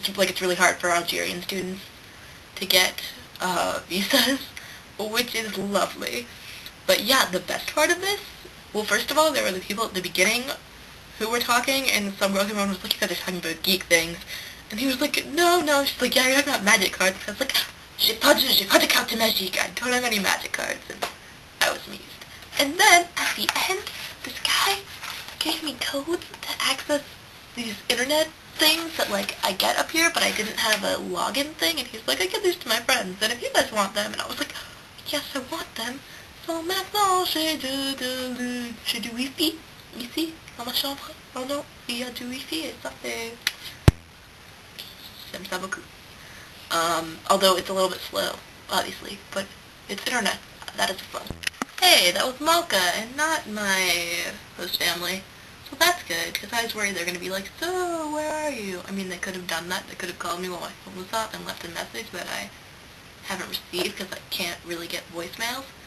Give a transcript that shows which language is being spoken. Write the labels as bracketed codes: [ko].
[en] It's like it's really hard for Algerian students to get visas, which is lovely. But yeah, the best part of this, well, first of all, there were the people at the beginning who were talking, and some girl came around and was like, "You guys are talking about geek things." And he was like, no. She's like, "Yeah, you're talking about magic cards." And I was like, [fr] j'ai pas de carte magique. [en] I don't have any magic cards. And I was amused. And then, at the end, this guy gave me codes to access these internet things that, like, I get up here, but I didn't have a login thing. And he's like, "I give these to my friends, and if you guys want them." And I was like, "Yes, I want them. [fr] So maintenant, j'ai du wifi ici, dans ma chambre. Oh non, il y a du wifi, et ça fait... J'aime ça beaucoup." [en] Although it's a little bit slow, obviously, but it's internet. That is fun. Hey, that was Malka, and not my host family. So that's good, because I was worried they're going to be like, "So, where are you?" I mean, they could have done that. They could have called me while my phone was off and left a message that I haven't received, because I can't really get voicemails.